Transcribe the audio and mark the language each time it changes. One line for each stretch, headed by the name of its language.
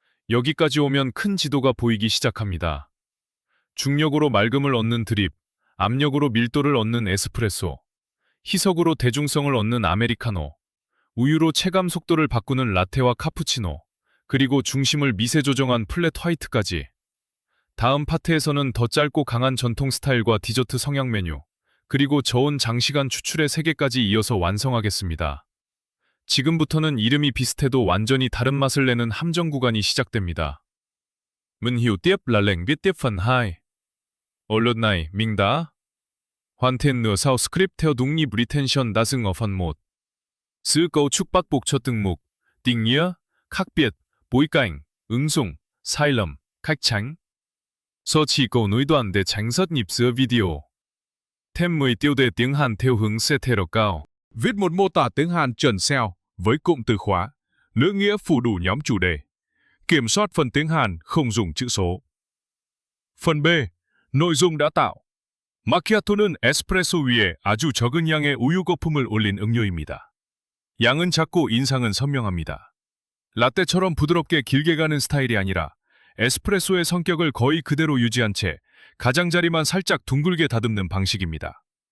Korean: 여기까지 오면 큰 지도가 보이기 시작합니다. 중력으로 맑음을 얻는 드립, 압력으로 밀도를 얻는 에스프레소, 희석으로 대중성을 얻는 아메리카노, 우유로 체감 속도를 바꾸는 라테와 카푸치노, 그리고 중심을 미세 조정한 플랫 화이트까지. 다음 파트에서는 더 짧고 강한 전통 스타일과 디저트 성향 메뉴, 그리고 저온 장시간 추출의 세계까지 이어서 완성하겠습니다. 지금부터는 이름이 비슷해도 완전히 다른 맛을 내는 함정 구간이 시작됩니다.
Vietnamese: Mình hiểu tiếp là lệnh viết tiếp phần 2. Ở lượt này, mình đã hoàn thiện nửa sau script theo đúng nhịp retention đã dừng ở phần 1. Giữ cấu trúc bắt buộc cho từng mục, định nghĩa, khác biệt, bối cảnh, ứng dụng, sai lầm, cách tránh. Do chỉ cầu nối đoạn để tránh rất nhịp giữa video. Thêm 10 tiêu đề tiếng Hàn theo hướng CTR cao. Viết một mô tả tiếng Hàn chuẩn SEO với cụm từ khóa, ngữ nghĩa phủ đủ nhóm chủ đề. Kiểm soát phần tiếng Hàn không dùng chữ số. Phần B. nội dung đã tạo.
Korean: 마키아토는 에스프레소 위에 아주 적은 양의 우유 거품을 올린 음료입니다. 양은 작고 인상은 선명합니다. 라떼처럼 부드럽게 길게 가는 스타일이 아니라 에스프레소의 성격을 거의 그대로 유지한 채 가장자리만 살짝 둥글게 다듬는 방식입니다.